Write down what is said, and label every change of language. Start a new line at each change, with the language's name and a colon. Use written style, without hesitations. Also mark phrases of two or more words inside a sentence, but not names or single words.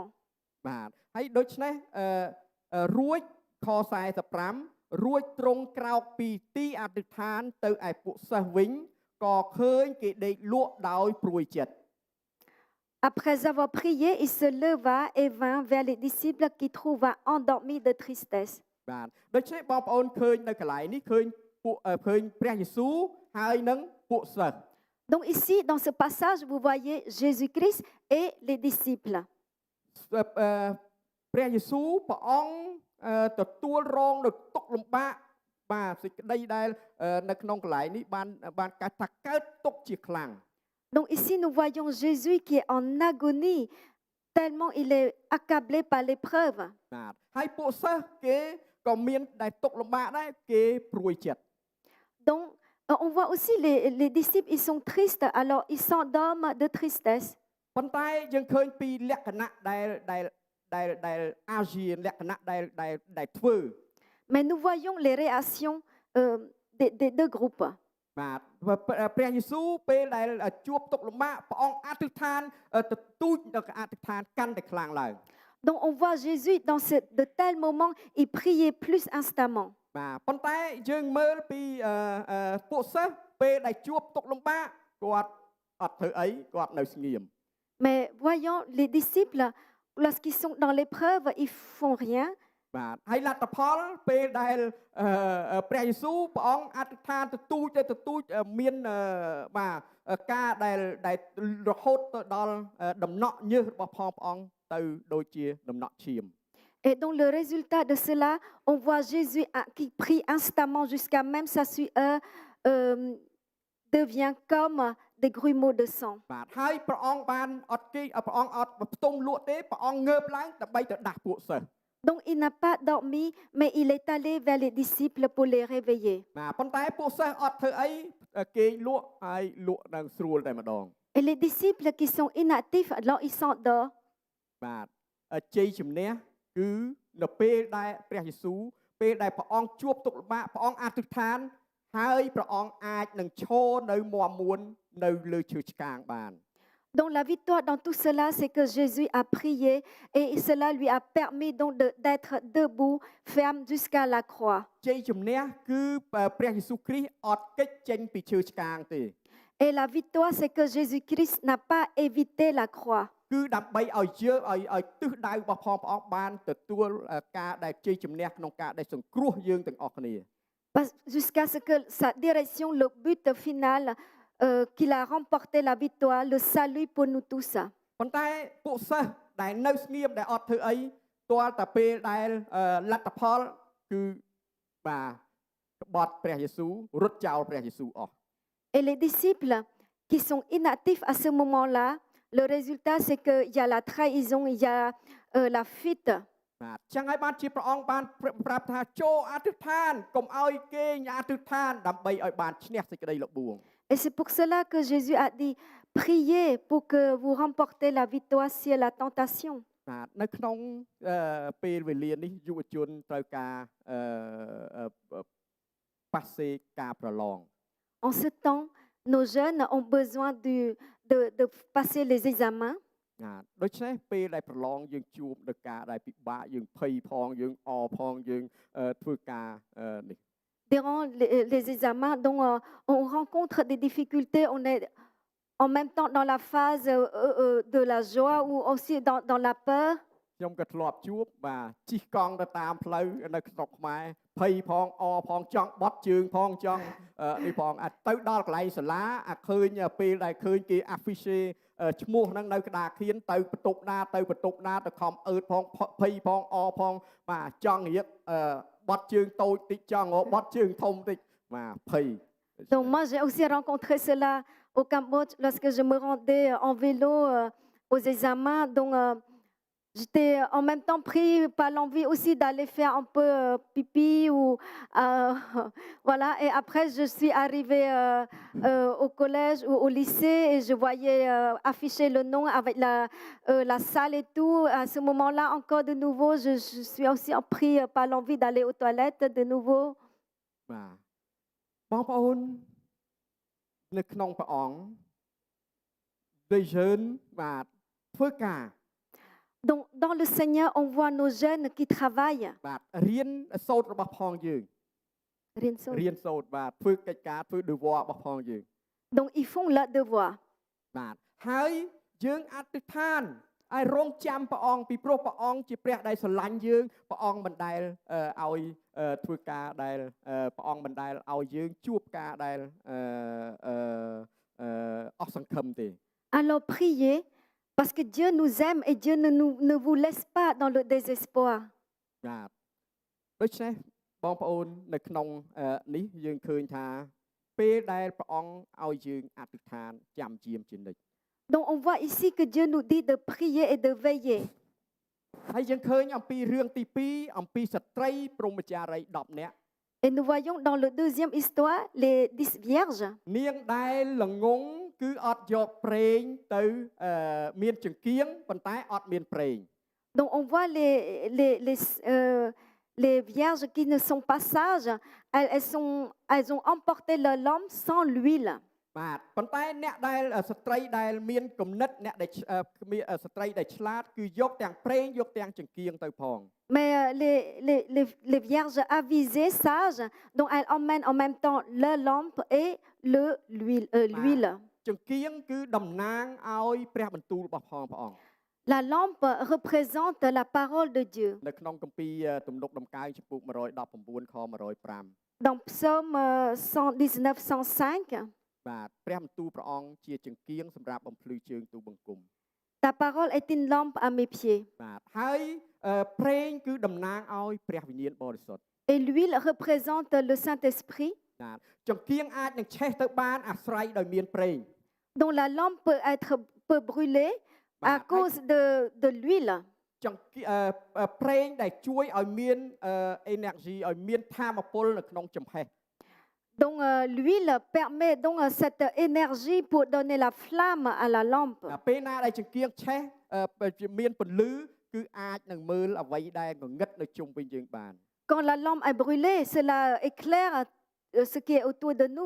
Khmer: បាទហើយដូច្នេះរួចខ45រួចទ្រង់ក្រោកពីទីអធិដ្ឋានទៅឯពួកសិស្សវិញក៏ឃើញគេដេកលក់ដោយព្រួយចិត្ត
French: Après avoir prié, il se leva et vint vers les disciples qu'il trouva endormis de tristesse.
Khmer: បាទដូច្នេះបងប្អូនឃើញនៅកន្លែងនេះឃើញព្រះយេស៊ូវហើយនឹងពួកសិស្ស
French: Donc ici, dans ce passage, vous voyez Jésus-Christ et les disciples.
Khmer: ព្រះយេស៊ូវព្រះអង្គទទួលរងនៅទុក្ខលំបាកបាទសេចក្តីដែលនៅក្នុងកន្លែងនេះបានកាត់ថាកើតទុក្ខជាខ្លាំង
French: Donc ici, nous voyons Jésus qui est en agonie, tellement il est accablé par l'épreuve.
Khmer: បាទហើយពួកសិស្សគេក៏មានដែលទុក្ខលំបាកដែរគេព្រួយចិត្ត
French: Donc on voit aussi les disciples, ils sont tristes, alors ils s'endorment de tristesse.
Khmer: ប៉ុន្តែយើងឃើញពីលក្ខណៈដែលអាស៊ីលក្ខណៈដែលធ្វើ
French: Mais nous voyons les réactions des deux groupes.
Khmer: បាទព្រះយេស៊ូវពេលដែលជួបទុក្ខលំបាកព្រះអង្គអធិដ្ឋានទទូចដល់អធិដ្ឋានកាន់តែខ្លាំងឡើង
French: Donc on voit Jésus dans de tels moments, il priait plus instamment.
Khmer: បាទប៉ុន្តែយើងមើលពីពួកសិស្សពេលដែលជួបទុក្ខលំបាកគាត់អត់ធ្វើអីគាត់នៅស្ងៀម
French: Mais voyons les disciples, lorsqu'ils sont dans l'épreuve, ils font rien.
Khmer: បាទហើយលទ្ធផលពេលដែលព្រះយេស៊ូវព្រះអង្គអធិដ្ឋានទទូចមានបាទការដែលរហូតទៅដល់ដំណក់ញើសរបស់ផងព្រះអង្គទៅដូចជាដំណក់ឈាម
French: Et donc le résultat de cela, on voit Jésus qui prie instamment jusqu'à même sa sueur devient comme des grumeaux de sang.
Khmer: បាទហើយព្រះអង្គបានអត់គេព្រះអង្គអត់ផ្ទុំលក់ទេព្រះអង្គងើបឡើងដើម្បីទៅដាស់ពួកសិស្ស
French: Donc il n'a pas dormi, mais il est allé vers les disciples pour les réveiller.
Khmer: បាទប៉ុន្តែពួកសិស្សអត់ធ្វើអីគេលក់ហើយលក់ដល់ស្រួលតែម្ដង
French: Et les disciples qui sont inactifs, alors ils s'endorment.
Khmer: បាទជ័យជំនះគឺនៅពេលដែលព្រះយេស៊ូវពេលដែលព្រះអង្គជួបទុក្ខលំបាកព្រះអង្គអធិដ្ឋានហើយព្រះអង្គអាចនឹងឈរនៅមាំមួននៅលើឈើឆ្កាងបាន
French: Donc la victoire dans tout cela, c'est que Jésus a prié et cela lui a permis donc d'être debout, ferme jusqu'à la croix.
Khmer: ជ័យជំនះគឺព្រះយេស៊ូវគ្រីស្ទអត់គេចចេញពីឈើឆ្កាងទេ
French: Et la victoire, c'est que Jésus-Christ n'a pas évité la croix.
Khmer: គឺដើម្បីឲ្យយើងឲ្យទិសដៅរបស់ផងព្រះអង្គបានទទួលការដែលជ័យជំនះក្នុងការដែលសង្គ្រោះយើងទាំងអស់គ្នា
French: Jusqu'à ce que sa direction, le but final, qu'il a remporté la victoire, le salut pour nous tous.
Khmer: ប៉ុន្តែពួកសិស្សដែលនៅស្ងៀមដែលអត់ធ្វើអីទាល់តែពេលដែលលទ្ធផលគឺបាទក្បត់ព្រះយេស៊ូវរត់ចោលព្រះយេស៊ូវអស់
French: Et les disciples qui sont inactifs à ce moment-là, le résultat c'est qu'il y a la trahison, il y a la fuite.
Khmer: បាទចឹងហើយបានជាព្រះអង្គបានប្រាប់ថាចូលអធិដ្ឋានកុំឲ្យគេញអធិដ្ឋានដើម្បីឲ្យបានឈ្នះសេចក្តីល្បួង
French: Et c'est pour cela que Jésus a dit, priez pour que vous remportez la victoire sur la tentation.
Khmer: បាទនៅក្នុងពេលវេលានេះយុវជនត្រូវការប៉ាសេការប្រឡង
French: En ce temps, nos jeunes ont besoin de passer les examens.
Khmer: បាទដូច្នេះពេលដែលប្រឡងយើងជួបនឹងការដែលពិបាកយើងភ័យផងយើងអផងយើងធ្វើការនេះ
French: Durant les examens, donc, on rencontre des difficultés, on est en même temps dans la phase de la joie ou aussi dans la peur.
Khmer: ខ្ញុំក៏ធ្លាប់ជួបបាទជិះកង់ទៅតាមផ្លូវនៅក្នុងខ្មែរភ័យផងអផងចង់បត់ជើងផងចង់នេះផងទៅដល់កន្លែងសាលាឃើញពេលដែលឃើញគេ affiche ឈ្មោះហ្នឹងនៅក្តារខៀនទៅបន្ទប់ណាទៅខំអឺតផងភ័យផងអផងបាទចង់រៀបបត់ជើងតូចតិចចង់បត់ជើងធំតិចបាទភ័យ
French: Donc moi, j'ai aussi rencontré cela au Cambodge lorsque je me rendais en vélo aux examens. Donc, j'étais en même temps pris par l'envie aussi d'aller faire un peu pipi ou voilà. Et après, je suis arrivée au collège ou au lycée et je voyais afficher le nom avec la salle et tout. À ce moment-là, encore de nouveau, je suis aussi pris par l'envie d'aller aux toilettes de nouveau.
Khmer: បាទបងប្អូននៅក្នុងព្រះអង្គ
French: des jeunes
Khmer: បាទធ្វើការ
French: Donc, dans le Seigneur, on voit nos jeunes qui travaillent.
Khmer: បាទរៀនសូត្ររបស់ផងយើង Rinso. រៀនសូត្របាទធ្វើកិច្ចការធ្វើ devoir របស់ផងយើង
French: Donc, ils font leur devoir.
Khmer: បាទហើយយើងអធិដ្ឋានឲ្យរងចាំព្រះអង្គពីព្រោះព្រះអង្គជាព្រះដែលស្រឡាញ់យើងព្រះអង្គមិនដែលឲ្យធ្វើការដែលព្រះអង្គមិនដែលឲ្យយើងជួបការដែលអស់សង្ឃឹមទេ
French: Alors, priez, parce que Dieu nous aime et Dieu ne vous laisse pas dans le désespoir.
Khmer: បាទដូច្នេះបងប្អូននៅក្នុងនេះយើងឃើញថាពេលដែលព្រះអង្គឲ្យយើងអធិដ្ឋានចាំជាមជានិច្ច
French: Donc, on voit ici que Dieu nous dit de prier et de veiller.
Khmer: ហើយយើងឃើញអំពីរឿងទី2អំពីស្ត្រីព្រហ្មចារី10នាក់
French: Et nous voyons dans la deuxième histoire les 10 vierges.
Khmer: នាងដែលល្ងងគឺអត់យកប្រេងទៅមានចង្គៀងប៉ុន្តែអត់មានប្រេង
French: Donc, on voit les vierges qui ne sont pas sages, elles ont emporté leur lampe sans l'huile.
Khmer: បាទប៉ុន្តែអ្នកដែលស្ត្រីដែលមានគំនិតអ្នកដែលស្ត្រីដែលឆ្លាតគឺយកទាំងប្រេងយកទាំងចង្គៀងទៅផង
French: Mais les vierges avisées, sages, donc elles emmènent en même temps leur lampe et l'huile.
Khmer: ចង្គៀងគឺតំណាងឲ្យព្រះបន្ទូលរបស់ព្រះអង្គ
French: La lampe représente la parole de Dieu.
Khmer: នៅក្នុងគម្ពីរទំនុកដំកើងចំពោះ119ខ105
French: Dans Psaume 119, 105,
Khmer: បាទព្រះបន្ទូលព្រះអង្គជាចង្គៀងសម្រាប់បំភ្លឺជើងទូបង្គំ
French: ta parole est une lampe à mes pieds.
Khmer: បាទហើយប្រេងគឺតំណាងឲ្យព្រះវិញ្ញាណបរិសុទ្ធ
French: Et l'huile représente le Saint-Esprit.
Khmer: បាទចង្គៀងអាចនឹងឆេះទៅបានអាស្រ័យដោយមានប្រេង
French: Donc la lampe peut brûler à cause de l'huile.
Khmer: ចង្គៀងប្រេងដែលជួយឲ្យមានenergy ឲ្យមានថាមពលនៅក្នុងចំហេះ
French: Donc l'huile permet donc cette énergie pour donner la flamme à la lampe.
Khmer: ពេលណាដែលចង្គៀងឆេះមានពន្លឺគឺអាចនឹងមើលអ្វីដែលងងឹតនៅជុំវិញយើងបាន
French: Quand la lampe est brûlée, cela éclaire ce qui est autour de nous.